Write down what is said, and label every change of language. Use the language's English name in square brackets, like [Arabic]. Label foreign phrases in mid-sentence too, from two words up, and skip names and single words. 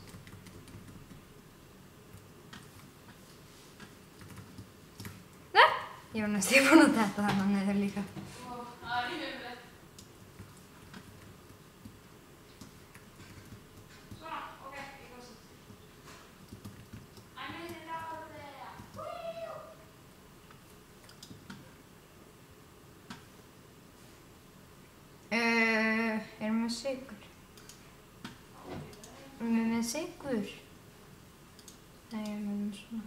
[Icelandic] Ég var næstum búin að detta þarna niður líka. Það er umrætt. Svona, ok, ég kom svo. [English] I'm in it out there. Woo! [Icelandic] Erum við með sykur? Erum við með sykur? Nei, erum við með svona.